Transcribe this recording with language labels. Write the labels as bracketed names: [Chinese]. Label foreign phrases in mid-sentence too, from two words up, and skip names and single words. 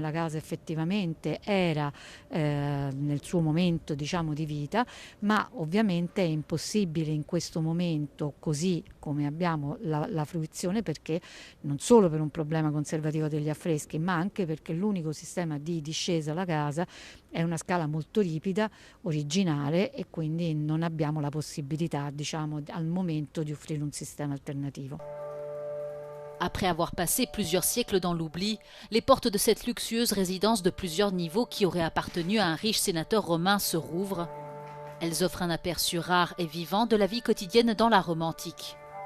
[Italian] la casa effettivamente era nel suo momento, diciamo, di vita, ma ovviamente è impossibile in questo momento, così come abbiamo la fruizione, perché non solo per un problema conservativo degli affreschi, ma anche perché l'unico sistema di discesa alla casa è una scala molto ripida, originale, e quindi non abbiamo la possibilità, diciamo, al momento di offrire un sistema alternativo. [French] Après avoir passé plusieurs siècles dans l'oubli, les portes de cette luxueuse résidence de plusieurs niveaux qui aurait appartenu à un riche sénateur romain se rouvrent. Elles offrent un aperçu rare et vivant de la vie quotidienne dans la Rome antique.